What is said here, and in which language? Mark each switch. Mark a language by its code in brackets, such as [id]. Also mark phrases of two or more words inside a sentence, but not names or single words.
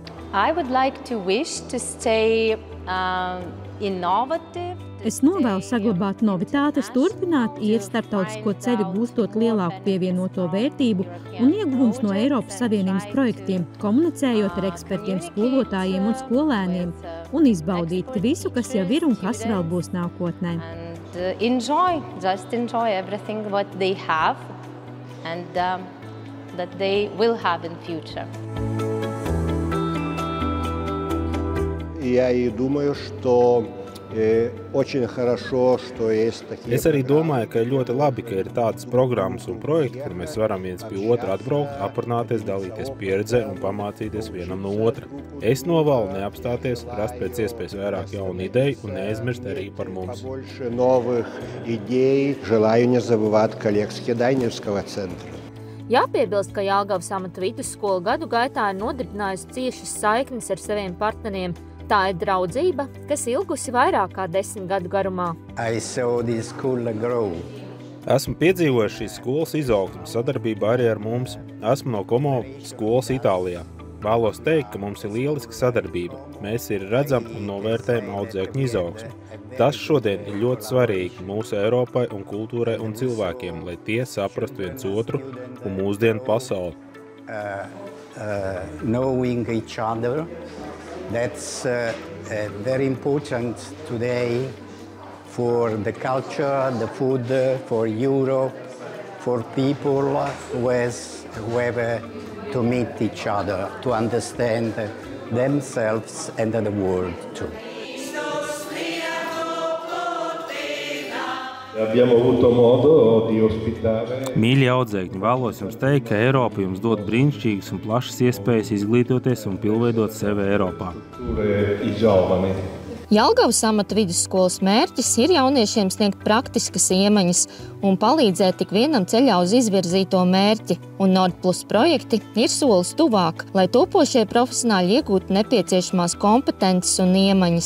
[lv] Es novēlu saglabāt novitātes, turpināt iet starptautisko ceļu, gūstot lielāku pievienoto vērtību un ieguvumus no Eiropas Savienības projektiem, komunicējot ar ekspertiem, skolotājiem un skolēniem un izbaudīt visu, kas jau ir un kas vēl būs nākotnē. [en] Just enjoy everything what they have and that they will have in future. [ru] Я и думаю, что очень хорошо, что есть такие. [lv] Es arī domāju, ka ir ļoti labi, ka ir tādas programmas un projekti, kur mēs varam viens pie otra atbraukt, aprunāties, dalīties pieredzē un pamācīties vienam no otra. Es novēlu neapstāties, rast pēc iespējas vairāk jaunu ideju un neaizmirst arī par mums. [ru] Больше новых идей. Желаю не забывать коллег с Кедайневского центра. [lv] Jāpiebilst, ka Jelgavas amata vidusskola gadu gaitā ir nodibinājusi ciešas saiknes ar saviem partneriem. Tā ir draudzība, kas ilgusi vairāk kā 10 gadu garumā. Esmu piedzīvojis šīs skolas izaugsmi sadarbībā arī ar mums. Esmu no Como skolas Itālijā. Vēlos teikt, ka mums ir lieliska sadarbība. Mēs ir redzam un novērtējam audzēkņu izaugsmi. Tas šodien ir ļoti svarīgi mūsu Eiropai un kultūrai un cilvēkiem, lai tie saprastu viens otru un mūsdienu pasauli. [en] Knowing each other. That's very important today for the culture, the food, for Europe, for people who have to meet each other, to understand themselves and the world too. [lv] Mīļie audzēkņi, vēlos jums teikt, ka Eiropa jums dod brīnišķīgas un plašas iespējas izglītoties un pilnveidot sevi Eiropā. Jelgavas amata vidusskolas mērķis ir jauniešiem sniegt praktiskas iemaņas un palīdzēt tik vienam ceļā uz izvirzīto mērķi, un Nordplus projekti ir solis tuvāk, lai topošie profesionāļi iegūtu nepieciešamās kompetences un iemaņas.